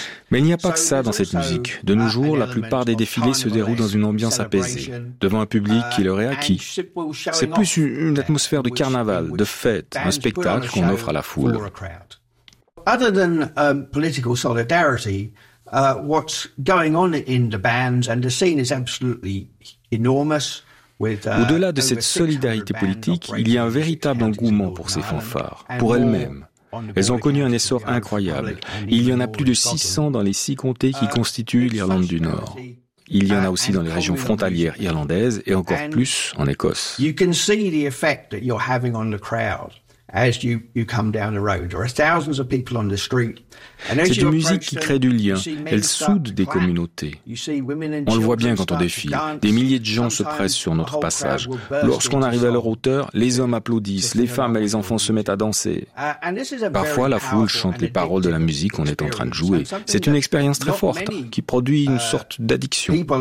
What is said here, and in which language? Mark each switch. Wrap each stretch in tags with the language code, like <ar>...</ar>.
<fr>Mais il n'y a pas que ça dans cette musique. De nos jours, la plupart des défilés se déroulent dans une ambiance apaisée, devant un public qui leur est acquis. C'est plus une atmosphère de carnaval, de fête, un spectacle qu'on offre à la foule.</fr> <en>Other than political solidarity, what's going on in the bands, and the scene is absolutely enormous.</en> <fr>Au-delà de cette solidarité politique, il y a un véritable engouement pour ces fanfares, pour elles-mêmes. Elles ont connu un essor incroyable. Il y en a plus de 600 dans les 6 comtés qui constituent l'Irlande du Nord. Il y en a aussi dans les régions frontalières irlandaises et encore plus en Écosse.</fr> <en>You can see the effect that you're having on the crowd.</en> <fr>C'est une musique qui crée du lien, elle soude des communautés. On le voit bien quand on défile, des milliers de gens se pressent sur notre passage. Lorsqu'on arrive à leur hauteur, les hommes applaudissent, les femmes et les enfants se mettent à danser. Parfois, la foule chante les paroles de la musique qu'on est en train de jouer. C'est une expérience très forte qui produit une sorte d'addiction.</fr>